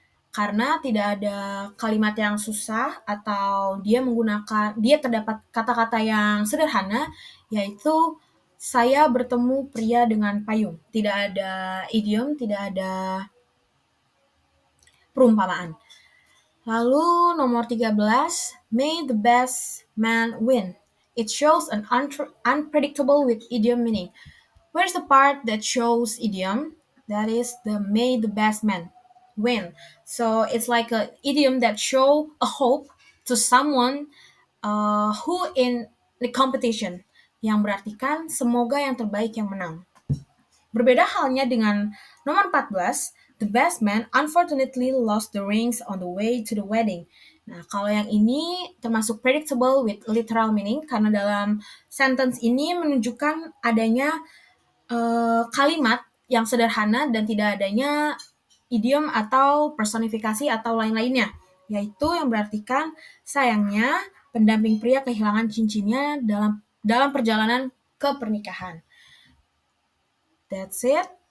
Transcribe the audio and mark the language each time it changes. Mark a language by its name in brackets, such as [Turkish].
[Indonesian] Karena tidak ada kalimat yang susah atau dia terdapat kata-kata yang sederhana, yaitu saya bertemu pria dengan payung. Tidak ada idiom, tidak ada perumpamaan. Lalu nomor 13, [English] may the best man win. It shows an unpredictable with idiom meaning. Where's the part that shows idiom? That is the may the best man win. So it's like a idiom that show a hope to someone who in the competition. [Indonesian] Yang berartikan semoga yang terbaik yang menang. Berbeda halnya dengan nomor 14, [English] the best man unfortunately lost the rings on the way to the wedding. [Indonesian] Nah, kalau yang ini termasuk [English] predictable with literal meaning [Indonesian] karena dalam sentence ini menunjukkan adanya kalimat yang sederhana dan tidak adanya idiom atau personifikasi atau lain-lainnya, yaitu yang berartikan sayangnya pendamping pria kehilangan cincinnya dalam perjalanan ke pernikahan. [English] That's it.